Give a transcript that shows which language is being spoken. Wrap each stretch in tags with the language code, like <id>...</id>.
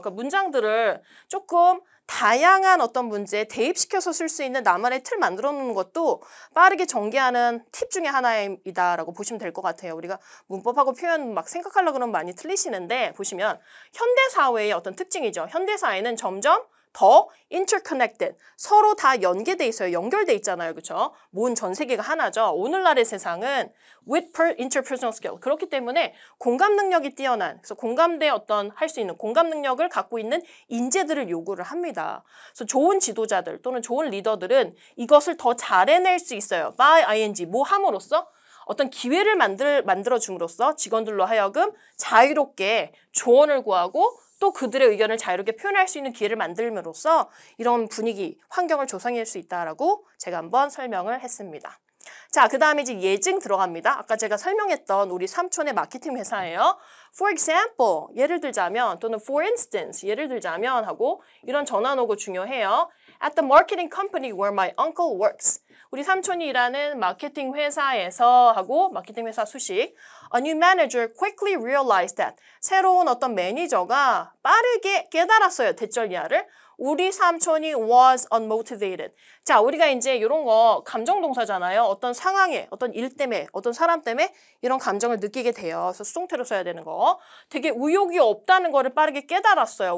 <ko>그러니까 문장들을 조금 다양한 어떤 문제에 대입시켜서 쓸 수 있는 나만의 틀 만들어 놓는 것도 빠르게 전개하는 팁 중에 하나이다라고 보시면 될 것 같아요. 우리가 문법하고 표현 막 생각하려고 그러면 많이 틀리시는데 보시면 현대사회의 어떤 특징이죠. 현대사회는 점점 더 interconnected, 서로 다 연계돼 있어요. 연결돼 있잖아요. 그렇죠? 모든 전 세계가 하나죠. 오늘날의 세상은</ko> <en>with interpersonal skill.</en> <ko>그렇기 때문에 공감 능력이 뛰어난, 그래서 공감대에 어떤 할 수 있는 공감 능력을 갖고 있는 인재들을 요구를 합니다. 그래서 좋은 지도자들 또는 좋은 리더들은 이것을 더 잘 해낼 수 있어요. by ing, 뭐 함으로써? 어떤 기회를 만들어 줌으로써 직원들로 하여금 자유롭게 조언을 구하고 또 그들의 의견을 자유롭게 표현할 수 있는 기회를 만들므로써 이런 분위기, 환경을 조성할 수 있다라고 제가 한번 설명을 했습니다. 자, 그 다음에 이제 예증 들어갑니다. 아까 제가 설명했던 우리 삼촌의 마케팅 회사예요.</ko> <en>For example,</en> <ko>예를 들자면 또는</ko> <en>for instance,</en> <ko>예를 들자면 하고 이런 전환 오고 중요해요.</ko> <en>At the marketing company where my uncle works.</en> <ko>우리 삼촌이 일하는 마케팅 회사에서 하고 마케팅 회사 수식.</ko> <en>A new manager quickly realized that.</en> <ko>새로운 어떤 매니저가 빠르게 깨달았어요. 대절이야를. 우리 삼촌이</ko> <en>was unmotivated.</en> <ko>자, 우리가 이제 이런 거 감정 동사잖아요. 어떤 상황에, 어떤 일 때문에, 어떤 사람 때문에 이런 감정을 느끼게 돼요. 그래서 수동태로 써야 되는 거. 되게 의욕이 없다는 거를 빠르게 깨달았어요.</ko>